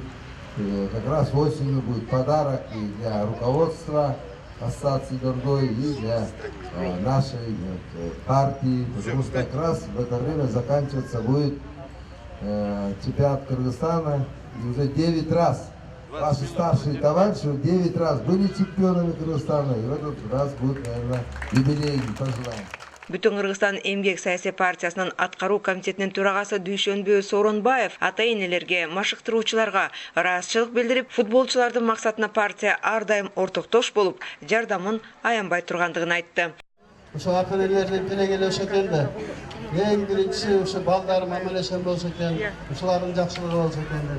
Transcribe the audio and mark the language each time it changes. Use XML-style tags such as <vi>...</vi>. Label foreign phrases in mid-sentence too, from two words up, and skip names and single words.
<ru>И как раз осенью будет подарок и для руководства ассоциации Дордой и для нашей партии, потому что как раз в это время заканчиваться будет чемпионат Кыргызстана, и уже 9 раз ваши старшие товарищи 9 раз были чемпионами Кыргызстана, и в этот раз будет, наверное, юбилейный, пожелаем.</ru> <ky>Бүтүн Кыргызстан эмгек саясий партиясынын аткаруу комитетинин төрагасы Дүйшөнбө Сооронбаев ата-энелерге, машыктыруучуларга ыраазычылык билдирип, футболчулардын максатына партия ар дайым ортоктош болуп, жардамын аянбай тургандыгын айтты. Ошо ата-энелердин тилеги ошо экен да. Эң биринчиси ошо балдар мамилешен болсо экен, ушулардын жакшылыгы болсо экен деп.</ky>